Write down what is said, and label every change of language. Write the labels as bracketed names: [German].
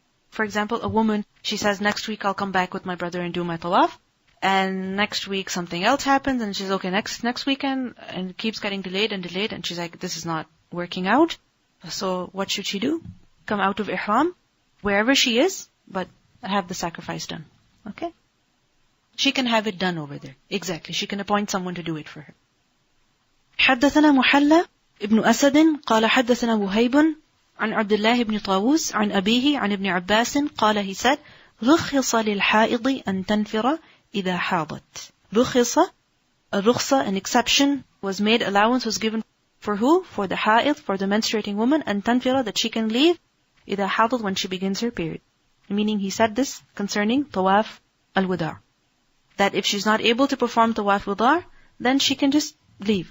[English] For example, a woman, she says, next week I'll come back with my brother and do my tawaf, and next week something else happens, and she's okay, next weekend, and it keeps getting delayed, and she's like, this is not working out. So what should she do? Come out of ihram, wherever she is, but have the sacrifice done. Okay? She can have it done over there. Exactly. She can appoint someone to do it for her. [Arabic] حدثنا محلى ابن أسد قال حدثنا وهيب عن عبد الله بن طاووس عن أبيه عن ابن عباس قال [English] he said [Arabic] رخص للحائض أن تنفر إذا حاضت. [English] رخص, a rukhsa, an exception was made, allowance was given for who? For the haid, for the menstruating woman, [Arabic] أن تنفر, [English] that she can leave [Arabic] إذا حاضت, [English] when she begins her period. Meaning he said this concerning tawaf al-wada', that if she's not able to perform tawaf wada', then she can just leave.